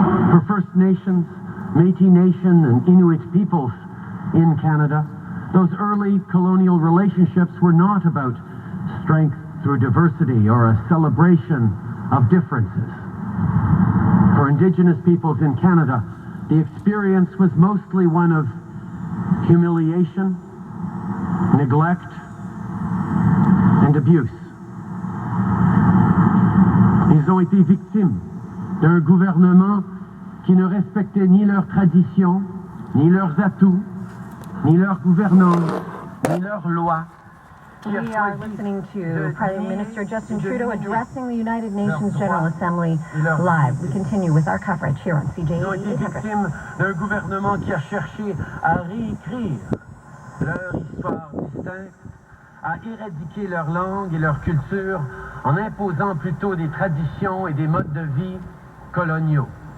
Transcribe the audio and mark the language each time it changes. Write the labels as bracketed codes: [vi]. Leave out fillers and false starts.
[en] For First Nations, Métis Nation, and Inuit peoples in Canada, those early colonial relationships were not about strength through diversity or a celebration of differences. For Indigenous peoples in Canada, the experience was mostly one of humiliation, neglect, and abuse. [fr] Ils ont été victimes d'un gouvernement qui ne respectait ni leurs traditions, ni leurs atouts, ni leur gouvernance, ni leurs lois. [en] We are listening to Prime Minister Justin Trudeau addressing the United Nations General Assembly live. We continue with our coverage here on CJE 800. [fr] Ils ont été victimes d'un gouvernement qui a cherché à réécrire leur histoire distincte, à éradiquer leur langue et leur culture en imposant plutôt des traditions et des modes de vie coloniaux.